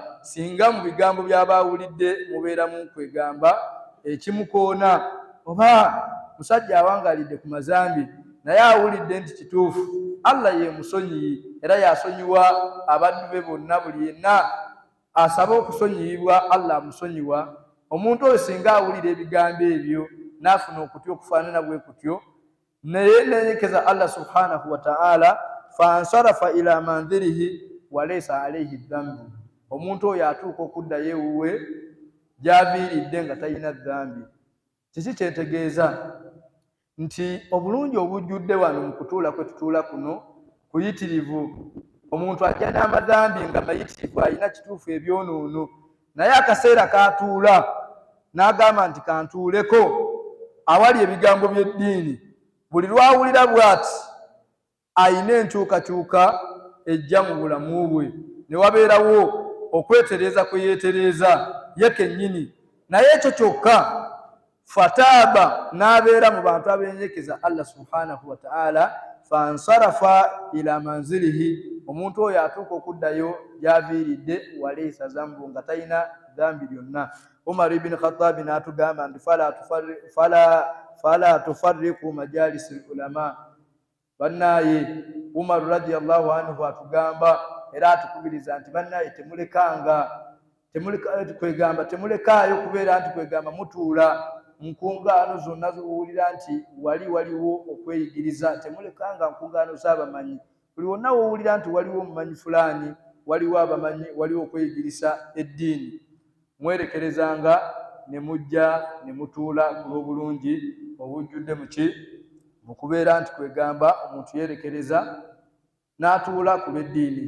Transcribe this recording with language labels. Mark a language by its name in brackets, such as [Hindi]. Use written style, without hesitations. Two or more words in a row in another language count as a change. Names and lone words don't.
[Ganda] Singa mu bigambo by'aba awulidde mubeeramu kwegamba ekimukoona, oba musajja awangaalidde ku mazambi naye awulidde nti kituufu, Allah ye musonyiyi era yasonyiwa abaddu be bonna, buli yenna asaba okusonyiyibwa Allah amusonyiwa. Omuntu oyo singa awulira ebigambo ebyo n'afuna okutya okufaanana bwe kutyo, naye nenyekeza [Arabic] الله سبحانه وتعالى فانصرف إلى منزله وليس عليه ذنب, [Ganda] omuntu oyo atuuka okuddayo ewuwe gy'aviiridde nga talina dhambi. Kiki kyentegeeza? Nti obulungi obujjudde wano mu kutuula kwe tutuula kuno kuyitirivu. Omuntu ajja n'amadhambi nga mayitirivu, alina kituufu ebyonoono, naye akaseera k'atuula n'agamba nti kantuuleko awali ebigambo by'eddiini, buli lwawulira bw'ati ayina enkyukakyuka ejja mu bulamu bwe, ne wabeerawo okwetereeza kwe yeetereeza ye kennyini. Naye ekyo kyokka fataaba n'abeera mu bantu abenyekeza [Arabic] الله سبحانه وتعالى فانصرف إلى منزله, [Ganda] omuntu oyo atuuka okuddayo gy'aviiridde, [Arabic] وليس ذنب, [Ganda] nga talina dhambi lyonna. [Arabic] Umar ibn Khattab [Ganda] n'atugamba nti [Arabic] فلا تفارقوا مجالس العلماء. [Ganda] Bannaye Umar [Arabic] رضي الله عنه [Ganda] atugamba era atukubiriza nti bannaye temulekaayo kubeera nti kwegamba mutuula nkungaano zonna ziwulira nti waliwo okweyigiriza, temulekanga nkungaano z'abamanyi. Buli wonna wowulira nti waliwo omumanyi fulaani, waliwo abamanyi, waliwo okweyigirisa eddiini, mwerekerezanga ne mujja ne mutuula ku lw'obulungi obujjudde mu kubeera nti kwegamba omuntu yeerekereza n'atuula ku lw'eddiini.